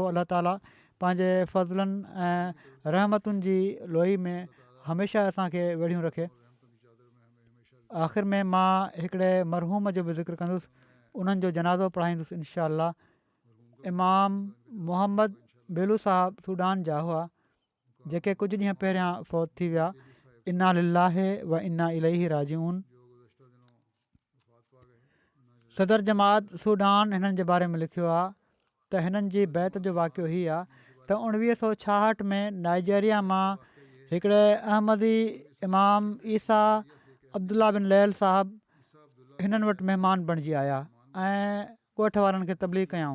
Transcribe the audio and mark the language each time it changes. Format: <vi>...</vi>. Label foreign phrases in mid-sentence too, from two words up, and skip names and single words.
<sd>अलाह ताला पंहिंजे फज़लनि ऐं रहमतुनि जी लोही में हमेशह असांखे वेड़ियूं रखे। आख़िर में मां हिकिड़े मरहूम जो बि ज़िक्र कंदुसि, उन्हनि जो जनाज़ो पढ़ाईंदुसि</sd> <ar>إن شاء الله.</ar> <sd>इमाम मोहम्मद बेलू साहब सूडान जा हुआ, जेके कुझु ॾींहं पहिरियां फ़ौत थी विया।</sd> <ar>إنا لله وإنا إليه راجعون.</ar> <sd>सदर जमात सूडान हिननि जे बारे में लिखियो आहे त हिननि जी बैत जो वाक़ियो हीअ आहे त 1966 में नाइजेरिया मां हिकिड़े अहमदी इमाम ईसा अब्दुल्ला बिन लैल साहबु हिननि वटि महिमान बणिजी आया ऐं ॻोठ वारनि खे तबलीग कयऊं।</sd>